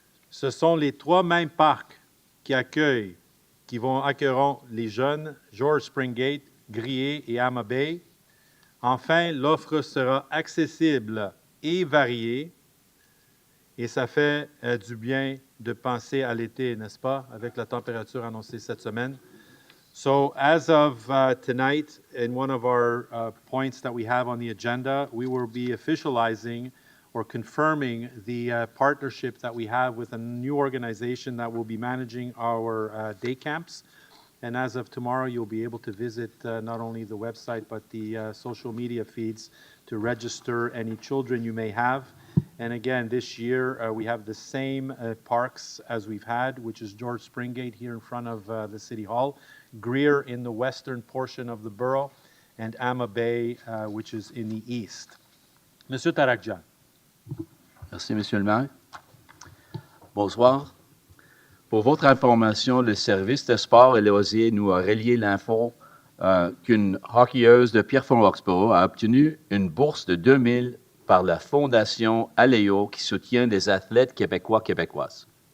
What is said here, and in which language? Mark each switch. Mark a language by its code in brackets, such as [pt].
[fr] Ce sont les 3 mêmes parcs qui accueilleront les jeunes, George Springgate, Grier et Amma Bay. Enfin, l'offre sera accessible et variée, et ça fait du bien de penser à l'été, n'est-ce pas, avec la température annoncée cette semaine. [en] So as of tonight, in one of our points that we have on the agenda, we will be officializing or confirming the partnership that we have with a new organization that will be managing our day camps. And as of tomorrow, you'll be able to visit not only the website, but the social media feeds to register any children you may have. And again, this year, we have the same parks as we've had, which is George Springgate here in front of the City Hall, Greer in the western portion of the borough, and Amma Bay, which is in the east. [fr] Monsieur Tarakjan. Merci, Monsieur le maire. Bonsoir. Pour votre information, le service de sport et loisirs nous a relié l'info qu'une hockeyeuse de Pierrefonds-Roxboro a obtenu une bourse de 2 000 par la Fondation Aléo qui soutient des athlètes québécoises.